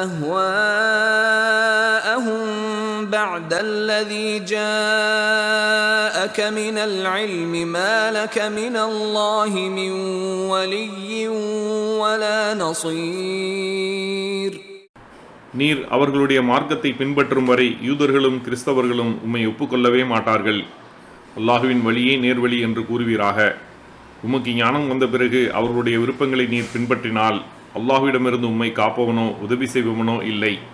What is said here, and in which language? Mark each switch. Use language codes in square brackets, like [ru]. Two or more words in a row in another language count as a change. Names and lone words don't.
[ar] أهواءهم بعد الذي جاءك من العلم ما لك من الله من ولي ولا نصير. [ta] நீர் அவர்களுடைய மார்க்கத்தை பின்பற்றும் வரை யூதர்களும் கிறிஸ்தவர்களும் உம்மை ஒப்புக்கொள்ளவே மாட்டார்கள். அல்லாஹுவின் வழியே நேர்வழி என்று கூறுவீராக. உமக்கு ஞானம் வந்த பிறகு அவர்களுடைய விருப்பங்களை நீர் பின்பற்றினால் அல்லாஹுவிடமிருந்து உம்மை காப்பவனோ உதவி செய்பவனோ இல்லை.